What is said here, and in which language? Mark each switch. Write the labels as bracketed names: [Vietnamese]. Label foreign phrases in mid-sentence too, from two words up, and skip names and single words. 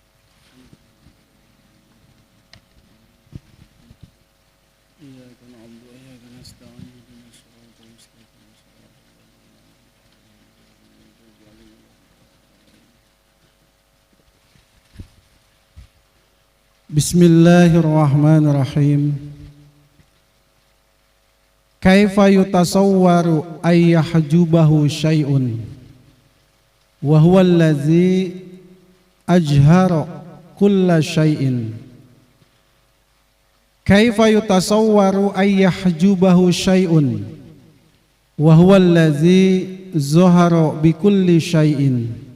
[Arabic] إياك نعبد وإياك نستعين. اهدنا الصراط المستقيم بسم الله الرحمن الرحيم. كيف يتصور أن يحجبه شيء وهو الذي أظهر كل شيء. كيف يتصور أن يحجبه شيء وهو الذي ظهر بكل شيء.